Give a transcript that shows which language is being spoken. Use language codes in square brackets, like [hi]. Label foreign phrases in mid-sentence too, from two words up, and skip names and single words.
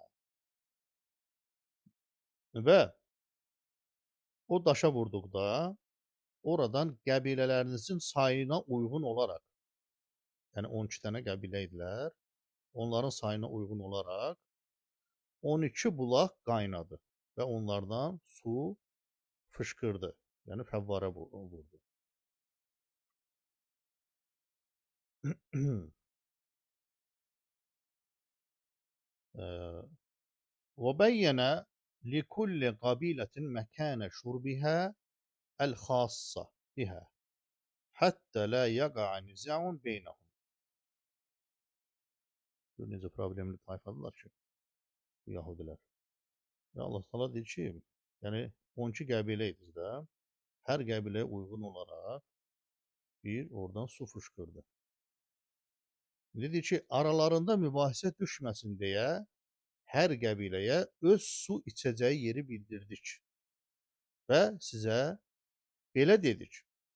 [az] Və o daşa vurduqda oradan qəbilələrinizin sayına uyğun olaraq, yəni 12 dənə qəbilə idilər, onların sayına uyğun olaraq 12 bulaq qaynadı və onlardan su fışkırdı. Yani fevvara vurdu. [ar] وبين لكل قبيلة مكان شربها الخاصة بها حتى لا يقع نزاع بينهم. [az] Necə problemli tayfadılar ki, Yahudiler. Ya Allah Teala dedi ki, yəni 12 qəbilə idi də, hər qəbiləyə uyğun olaraq bir oradan su fışqırdı. Dedi ki, aralarında mübahisə düşməsin deyə hər qəbiləyə öz su içəcəyi yeri bildirdik və sizə belə dedik.